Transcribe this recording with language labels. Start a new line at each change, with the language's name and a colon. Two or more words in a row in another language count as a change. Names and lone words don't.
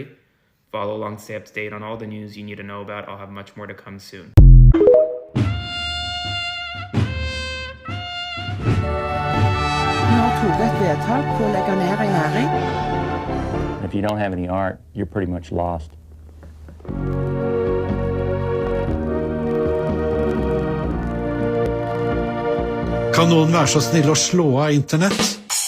English: Follow along, stay up to date on all the news you need to know about. I'll have much more to come soon. If you don't have any art, you're pretty much lost.
Norwegian: Kan noen være så snill å slå av internett?